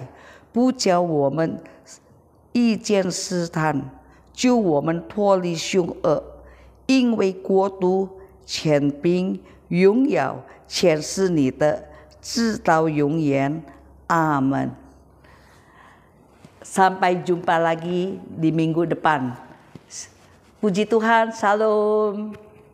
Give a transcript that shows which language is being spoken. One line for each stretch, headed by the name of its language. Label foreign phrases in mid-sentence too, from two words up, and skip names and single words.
Chinese: 不叫我们遇见试探，救我们脱离凶恶，因为国度、权柄、荣耀全是你的，直到永远。
Indonesian: 阿门。Sampai jumpa lagi di minggu depan. Puji Tuhan, Shalom.